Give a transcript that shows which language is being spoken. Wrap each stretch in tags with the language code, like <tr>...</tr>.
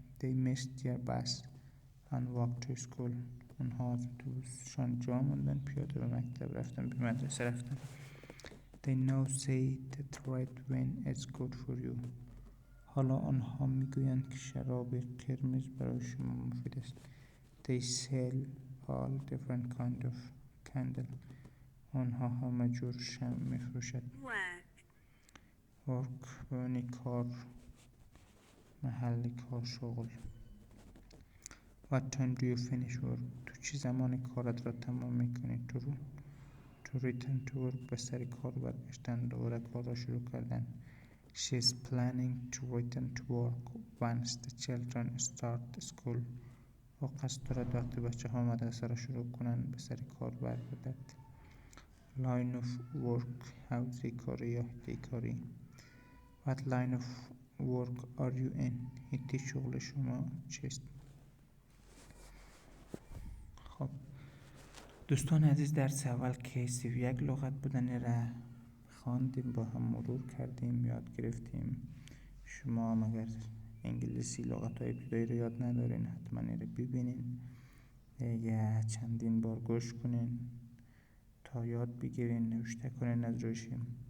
<en>They missed their bus and walked to school.</en> <fa>آنها از اتوبوسشان جا ماندند، پیاده به مکتب رفتند، به مدرسه رفتند.</fa> <en>They now say that red wine is good for you.</en> <fa>حالا آنها میگویند که شراب قرمز برای شما مفید است.</fa> <en>They sell all different kind of candle.</en> <fa>آنها همه جور شمع میفروشد. work یعنی کار، محل کار، شغل.</fa> <en>What time do you finish work?</en> <fa>تو چه زمان کارت را تمام میکنی؟</fa> <en>To return to work</en> <fa>به سر کار برگشتن، دوباره کار را شروع کردن.</fa> <en>She is planning to return to work once the children start school.</en> <fa>و قصد دارد وقتی بچه ها مدرسه را شروع کنند به سر کار برگردد.</fa> <en>Line of work</en> <fa>حوزه کاری یا حیطه کاری.</fa> <en>What line of work are you in?</en> <fa>حیطه شغل شما چیست؟ خب دوستان عزیز، درس اول که 31 لغت بودن را خواندیم، با هم مرور کردیم، یاد گرفتیم. شما هم اگر انگلیسی لغت های ابتدایی رو یاد ندارین حتما این رو ببینین یا چندین بار گوش کنین تا یاد بگیرین، نوشته کنین از روشیم.</fa>